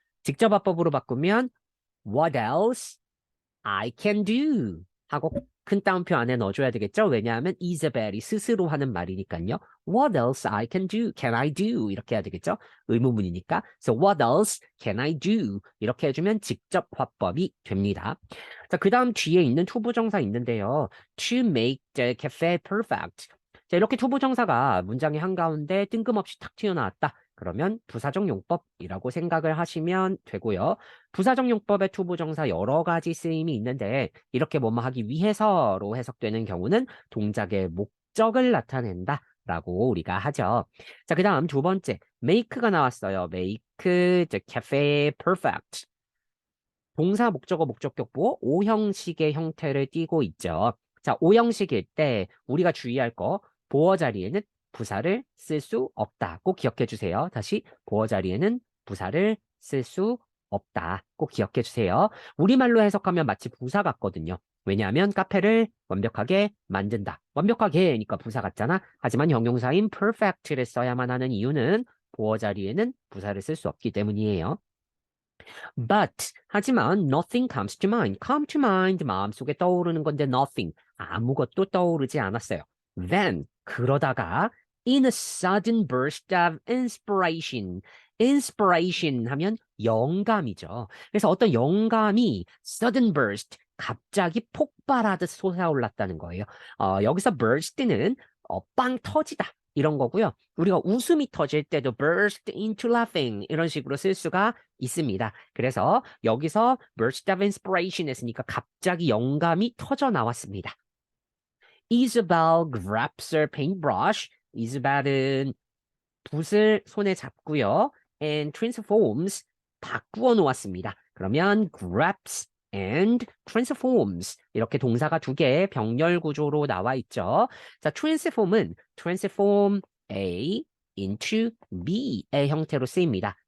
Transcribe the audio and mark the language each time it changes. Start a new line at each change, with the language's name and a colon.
Korean: 직접 화법으로 바꾸면
English: what else I can do
Korean: 하고 큰 따옴표 안에 넣어줘야 되겠죠? 왜냐하면 이즈벨이 스스로 하는 말이니까요.
English: What else I can do? Can I do?
Korean: 이렇게 해야 되겠죠? 의문문이니까.
English: So what else can I do?
Korean: 이렇게 해주면 직접 화법이 됩니다. 자, 그 다음 뒤에 있는 투부정사 있는데요.
English: To make the cafe perfect.
Korean: 자, 이렇게 투부정사가 문장의 한가운데 뜬금없이 탁 튀어나왔다. 그러면 부사적 용법이라고 생각을 하시면 되고요. 부사적 용법의 투부정사 여러 가지 쓰임이 있는데 이렇게 뭐뭐 하기 위해서로 해석되는 경우는 동작의 목적을 나타낸다라고 우리가 하죠. 자, 그 다음 두 번째, make가 나왔어요.
English: make the cafe perfect.
Korean: 동사, 목적어, 목적격보 O형식의 형태를 띠고 있죠. 자, O형식일 때 우리가 주의할 거 보어 자리에는 부사를 쓸 수 없다. 꼭 기억해 주세요. 다시 보어 자리에는 부사를 쓸 수 없다. 꼭 기억해 주세요. 우리말로 해석하면 마치 부사 같거든요. 왜냐하면 카페를 완벽하게 만든다. 완벽하게니까 부사 같잖아. 하지만 형용사인 perfect를 써야만 하는 이유는 보어 자리에는 부사를 쓸 수 없기 때문이에요.
English: But
Korean: 하지만
English: nothing comes to mind. come to mind
Korean: 마음속에 떠오르는 건데 nothing 아무것도 떠오르지 않았어요.
English: Then
Korean: 그러다가
English: in a sudden burst of inspiration.
Korean: inspiration 하면 영감이죠. 그래서 어떤 영감이
English: sudden burst
Korean: 갑자기 폭발하듯 솟아올랐다는 거예요. 여기서 burst는 빵 터지다 이런 거고요. 우리가 웃음이 터질 때도
English: burst into laughing
Korean: 이런 식으로 쓸 수가 있습니다. 그래서 여기서
English: burst of inspiration
Korean: 했으니까 갑자기 영감이 터져 나왔습니다.
English: Isabel grabs her paintbrush.
Korean: 이즈벨은 붓을 손에 잡고요.
English: and transforms
Korean: 바꾸어 놓았습니다. 그러면
English: grabs and transforms
Korean: 이렇게 동사가 두 개 병렬 구조로 나와 있죠. 자, transform은
English: transform A into B
Korean: 의 형태로 쓰입니다.